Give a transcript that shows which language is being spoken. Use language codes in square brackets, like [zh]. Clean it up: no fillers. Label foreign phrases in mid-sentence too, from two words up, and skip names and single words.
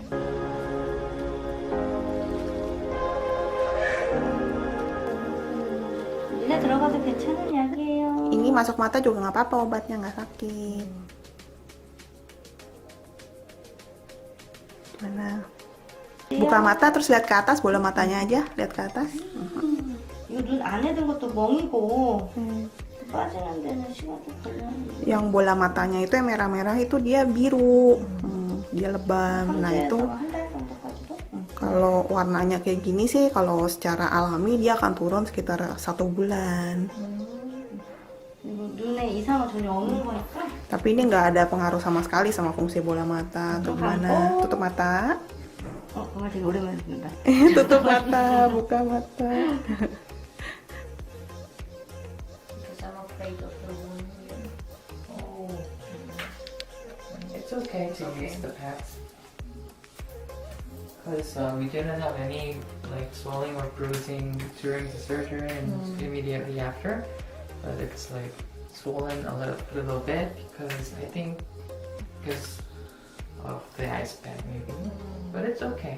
[id] Ini masuk mata juga nggak apa-apa, obatnya nggak sakit. Mana? Buka mata terus lihat ke atas, bola matanya aja, lihat ke atas. [ko] 이거 눈 안에 든 것도 멍이고 빠지는 데는 시간이 걸려. [id] Yang bola matanya itu yang merah-merah itu dia biru, dia lebam. Nah itu kalau warnanya kayak gini sih, kalau secara alami dia akan turun sekitar 1 bulan. [ko] 눈에 이상은 전혀 없는 거니까. [id] Tapi ini nggak ada pengaruh sama sekali sama fungsi bola mata atau gimana. Tutup mata. [ko] 정말 되게 오랜만에 듣는다. [id] Tutup mata, buka mata. [en] It's okay to use the pads because we didn't have any like swelling or bruising during the surgery and immediately after, but it's like swollen a little bit because I think because of the ice pack maybe, but it's okay.